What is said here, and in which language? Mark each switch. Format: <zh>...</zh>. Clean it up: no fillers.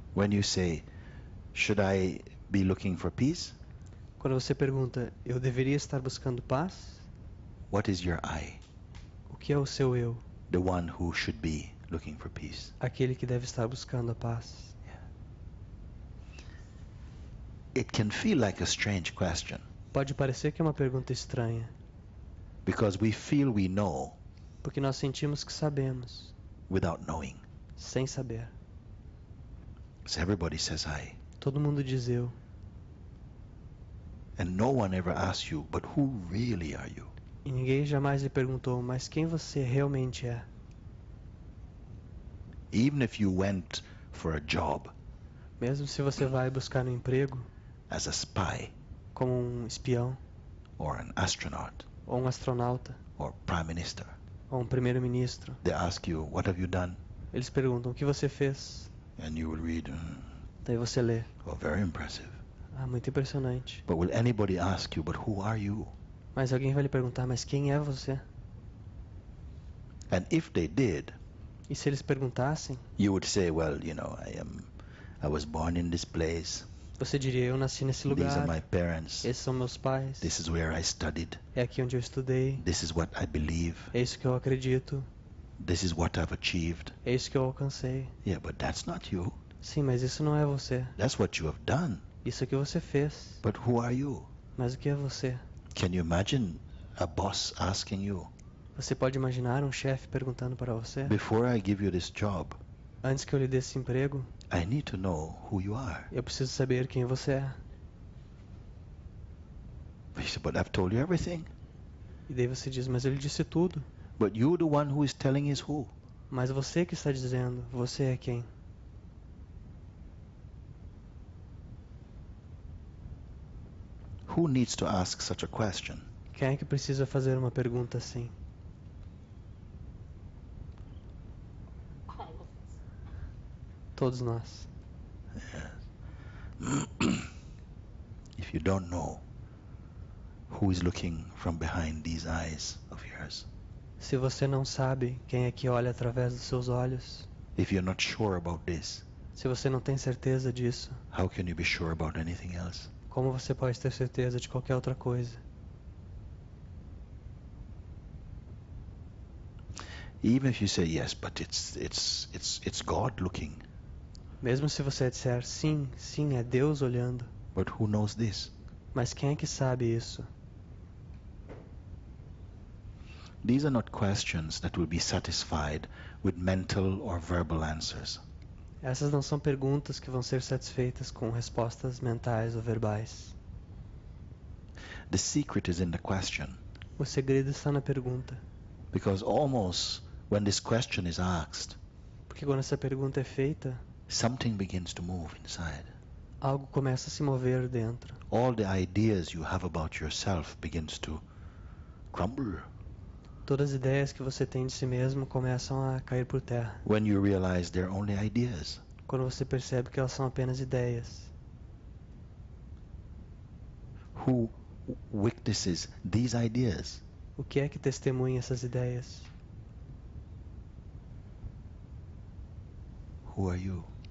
<en>When you say, should I be looking for peace?</en> <pt>Quando você pergunta, eu deveria estar buscando paz?</pt> <en>What is your I?</en> <pt>O que é o seu eu?</pt> <en>The one who should be looking for peace.</en> <pt>Aquele que deve estar buscando a paz.</pt> <en>It can feel like a strange question</en> <pt>Pode parecer que é uma pergunta estranha,</pt> <en>because we feel we know</en> <pt>porque nós sentimos que sabemos,</pt> <en>without knowing.</en> <pt>sem saber.</pt> <en>So everybody says I.</en> <pt>Todo mundo diz eu,</pt> <en>And no one ever asks you, but who really are you?</en> <pt>e ninguém jamais lhe perguntou, mas quem você realmente é?</pt> <en>Even if you went for a job</en> <pt>Mesmo se você vai buscar um emprego,</pt> <en>as a spy</en> <pt>como um espião,</pt> <en>or an astronaut</en> <pt>ou um astronauta,</pt> <en>or prime minister,</en> <pt>ou um primeiro-ministro,</pt> <en>they ask you, what have you done?</en> <pt>eles perguntam, o que você fez?</pt> <en>And you will read,</en> <pt>Daí você lê,</pt> <en>oh, very impressive.</en> <pt>ah, muito impressionante.</pt> <en>But will anybody ask you, but who are you?</en> <pt>Mas alguém vai lhe perguntar, mas quem é você?</pt> <en>And if they did,</en> <pt>E se eles perguntassem,</pt> <en>you would say, well, I was born in this place.</en> <pt>você diria, eu nasci nesse</pt> <en>These are</en> <pt>lugar,</pt> <en>my parents.</en> <pt>esses são meus pais,</pt> <en>This is where I studied.</en> <pt>é aqui onde eu estudei,</pt> <en>This is what I believe.</en> <pt>é isso que eu acredito,</pt> <en>This is what I've achieved.</en> <pt>é isso que eu alcancei.</pt> <en>Yeah, but that's not you.</en> <pt>Sim, mas isso não é você.</pt> <en>That's what you have done.</en> <pt>Isso é o que você fez.</pt> <en>But who are you?</en> <pt>Mas o que é você?</pt> <en>Can you imagine a boss asking you,</en> <pt>Você pode imaginar um chefe perguntando para você,</pt> <en>before I give you this job,</en> <pt>antes que eu lhe dê esse emprego,</pt> <en>I need to know who you are.</en> <pt>eu preciso saber quem você é.</pt> <en>He said, but I've told you everything.</en> <pt>E daí você diz, mas eu lhe disse tudo.</pt> <en>But you're the one who is telling us who.</en> <pt>Mas você que está dizendo, você é quem?</pt> <en>Who needs to ask such a question?</en> <pt>Quem é que precisa fazer uma pergunta assim? Todos nós.</pt> <en>If you don't know who is looking from behind these eyes of yours,</en> <pt>Se você não sabe quem é que olha através dos seus olhos,</pt> <en>if you're not sure about this,</en> <pt>se você não tem certeza disso,</pt> <en>how can you be sure about anything else?</en> <pt>como você pode ter certeza de qualquer outra coisa?</pt> <en>Even if you say yes, but it's God looking.</en> <pt>Mesmo se você disser sim, sim, é Deus olhando,</pt> <en>But who knows this?</en> <pt>mas quem é que sabe isso?</pt> <en>These are not questions that will be satisfied with mental or verbal answers.</en> <pt>Essas não são perguntas que vão ser satisfeitas com respostas mentais ou verbais.</pt> <en>The secret is in the question,</en> <pt>O segredo está na pergunta,</pt> <en>because almost when this question is asked,</en> <pt>porque quando essa pergunta é feita,</pt> <en>something begins to move inside.</en> <pt>algo começa a se mover dentro.</pt> <en>All the ideas you have about yourself begins to crumble</en> <pt>Todas as ideias que você tem de si mesmo começam a cair por terra,</pt> <en>when you realize they're only ideas.</en> <pt>quando você percebe que elas são apenas ideias.</pt> <en>Who witnesses these ideas?</en> <pt>O que é que testemunha essas ideias?</pt> <en>Who are you?</en>